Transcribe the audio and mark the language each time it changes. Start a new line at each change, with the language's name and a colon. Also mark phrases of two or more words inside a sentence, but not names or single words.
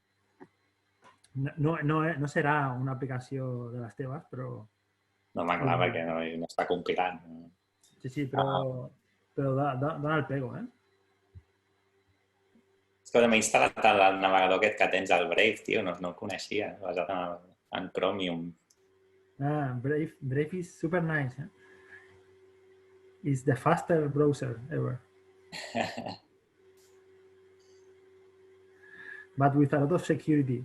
Catalan: No serà una aplicació de les teves, però... No, home, clar, perquè no està compilant. Sí, però dona el pego, eh? És que m'he instal·lat el navegador aquest que tens al Brave, tio, no el coneixia, basat en Chromium.
English: Ah, Brave is super nice, eh? It's the faster browser ever. But with a lot of security.